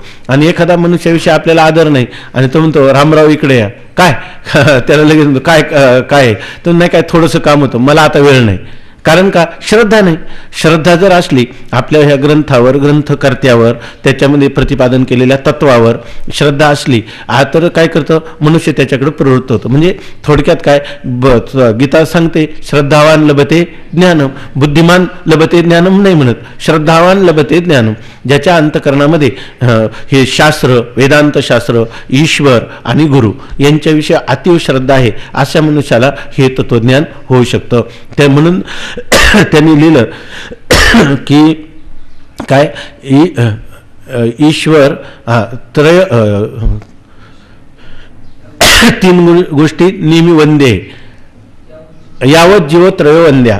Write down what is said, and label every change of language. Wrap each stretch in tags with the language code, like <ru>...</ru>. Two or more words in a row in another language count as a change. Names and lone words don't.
<mr>आणि एखादा मनुष्याविषयी आपल्याला आदर नाही आणि तो म्हणतो रामराव इकडे या, काय त्याला लगेच म्हणतो काय काय तर नाही काय थोडंसं काम होतं, मला आता वेळ नाही. कारण का, श्रद्धा नाही. श्रद्धा जर असली आपल्या ह्या ग्रंथावर, ग्रंथकर्त्यावर, त्याच्यामध्ये प्रतिपादन केलेल्या तत्वावर श्रद्धा असली तर काय करतं मनुष्य त्याच्याकडे प्रवृत्त होतं. म्हणजे थोडक्यात काय गीता सांगते,</mr> <sa>श्रद्धावान लभते ज्ञानम. बुद्धिमान लभते ज्ञानम</sa> <mr>नाही म्हणत,</mr> <sa>श्रद्धावान लभते ज्ञानम.</sa> <mr>ज्याच्या अंतकरणामध्ये हे शास्त्र, वेदांत शास्त्र, ईश्वर आणि गुरु यांच्याविषयी अतीव श्रद्धा आहे अशा मनुष्याला हे तत्वज्ञान होऊ शकतं. ते म्हणून त्यांनी लिहिलं की काय ईश्वर त्रय तीन गोष्टी नेहमी</mr> <sa>वंदे यावत जीव त्रय वंद्या.</sa>